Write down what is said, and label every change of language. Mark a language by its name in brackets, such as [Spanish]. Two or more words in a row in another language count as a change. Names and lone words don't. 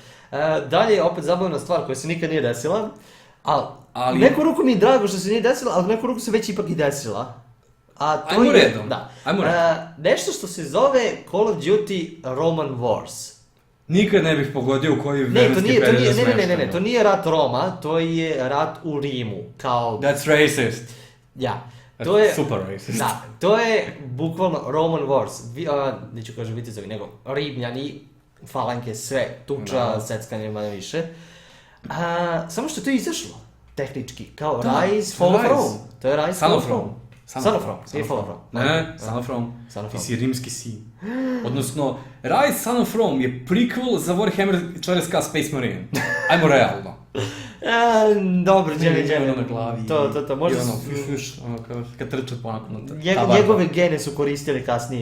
[Serbian] Dalje, opet zabavna stvar koja se nikad nije desila, ali neku ruku mi je drago što se nije desila, ali neku ruku se već ipak i desila. Ajmo redom. Nešto što se zove Call of Duty Roman Wars. Nikad ne bih pogodio u koji vremenski period da smešta. Ne, to nije rat Roma, to je rat u Rimu, kao... [English] That's racist. [Serbian] Ja. To je super racist. Da, to je bukvalno Roman Wars. Neću kažem vitezovi, nego Rimljani, falanke, sve, tuča, seckanje, manje više. Samo što to je izašlo, tehnički, kao Rise, Fall of Rome. To je Rise, Fall of Rome. Son of Rome, nije Fall of Rome. Ne, Son of Rome. Ti si rimski sin. Odnosno, Rise, Son of Rome je prequel za Warhammer 40k Space Marine. Ajmo realno. Dobro, Džemi. Na glavi. To, možda... Kad trče ponako na njegove gene su koristili kasnije.